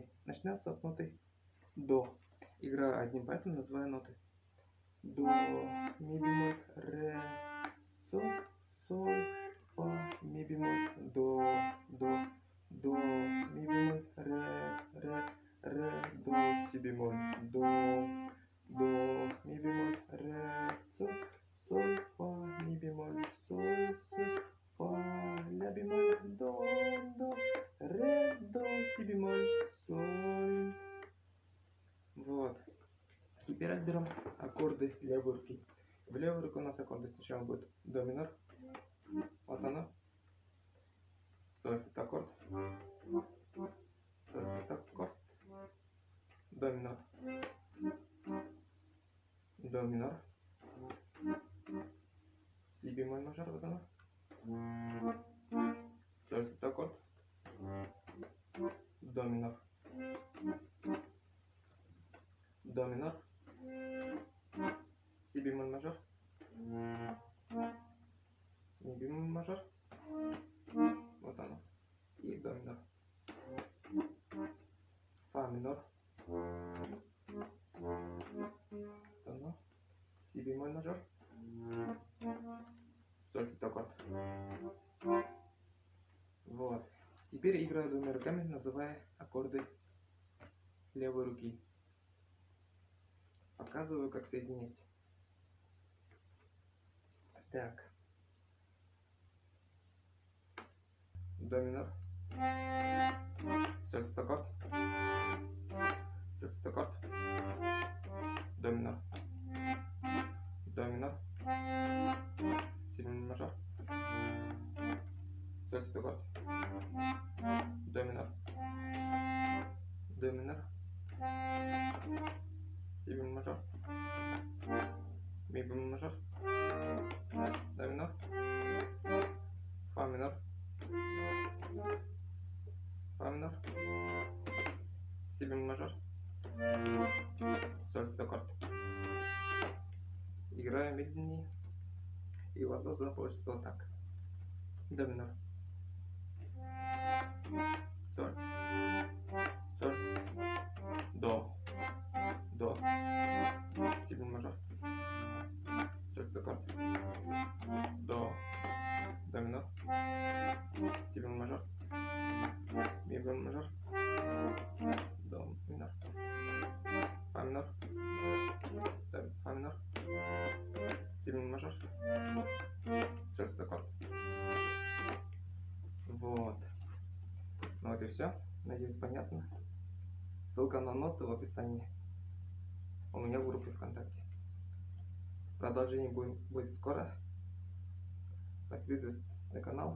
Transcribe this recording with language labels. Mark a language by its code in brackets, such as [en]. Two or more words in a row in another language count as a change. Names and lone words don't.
[ru] Начнем с ноты до. Играю одним пальцем, называя ноты. До, ми бемоль, ре, соль, соль, фа, ми бемоль, до, ми бемоль, ре, до, си бемоль, до, ми бемоль, ре, соль, фа, ми бемоль, соль, фа, ля бемоль, до, ре, до, си бемоль, соль. Вот. Теперь разберем аккорды левой руки. В левой руке у нас аккорды сначала будет до минор. Вот оно. Соль сет аккорд. Соль сет аккорд. До минор. До минор. Си бемоль мажор. Вот оно. Соль сет аккорд. До минор. До минор. Си бемоль мажор. Ми бемоль мажор. Вот оно. И до минор. Фа минор. Вот оно. Си бемоль мажор. Соль сет аккорд. Вот. Теперь играю двумя руками, называя аккорды левой руки. Показываю, как соединять. Так. До минор. Соль сет аккорд. Соль сет аккорд. До минор. До минор. Си бемоль мажор. Соль сет аккорд. До минор. До минор. Си бемоль мажор. Ми бемоль мажор. До минор. Фа минор. Фа минор. Си бемоль мажор. Соль сет аккорд. Играю медленнее, и у вас должно получиться вот так. До минор. Соль. Соль. До. Си бемоль мажор. Соль сет аккорд. До минор. Си бемоль мажор. Ми бемоль мажор. До минор. Фа минор. Фа минор. Си бемоль мажор. Соль сет аккорд. Вот. Ну вот и все. Надеюсь, понятно. Ссылка на ноты в описании. У меня в группе ВКонтакте. Продолжение будет скоро. Подписывайтесь на канал.